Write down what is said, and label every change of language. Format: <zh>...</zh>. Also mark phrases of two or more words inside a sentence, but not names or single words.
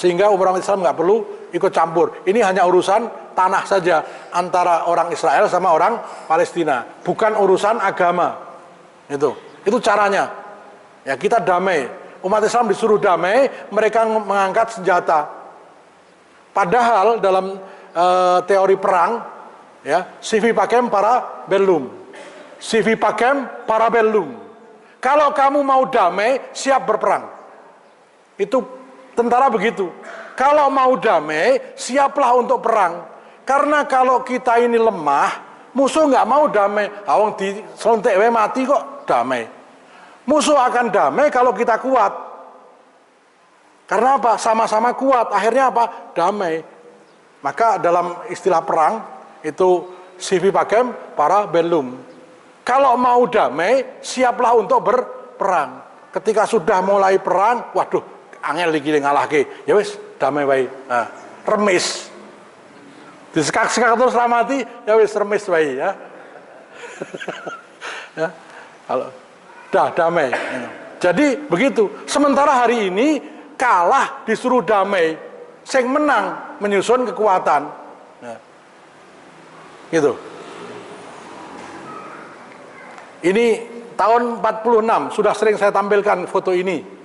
<id>Sehingga umat Islam nggak perlu ikut campur. Ini hanya urusan tanah saja antara orang Israel sama orang Palestina, bukan urusan agama. Itu caranya. Ya kita damai. Umat Islam disuruh damai, mereka mengangkat senjata. Padahal dalam teori perang, ya,</id> <la>civi pacem para bellum. Civi pacem para bellum.</la> <id>Kalau kamu mau damai, siap berperang. Itu tentara begitu. Kalau mau damai, siaplah untuk perang. Karena kalau kita ini lemah, musuh nggak mau damai. Awang di selontek mati kok damai. Musuh akan damai kalau kita kuat. Karena apa? Sama-sama kuat. Akhirnya apa? Damai. Maka dalam istilah perang itu</id> <la>civi pacem para bellum.</la> <id>Kalau mau damai, siaplah untuk berperang. Ketika sudah mulai perang, waduh,</id> <jv>angel iki ngalahke. Ya wis, damai wae. Nah, remis.</jv> <id>Disekak-sekak terus mati,</id> <jv>ya wis remis wae ya.</jv> <id>Ya. Kalau dah damai. Jadi begitu. Sementara hari ini kalah disuruh damai,</id> <jv>sing menang</jv> <id>menyusun kekuatan. Nah. Gitu. Ini tahun 46, sudah sering saya tampilkan foto ini.</id>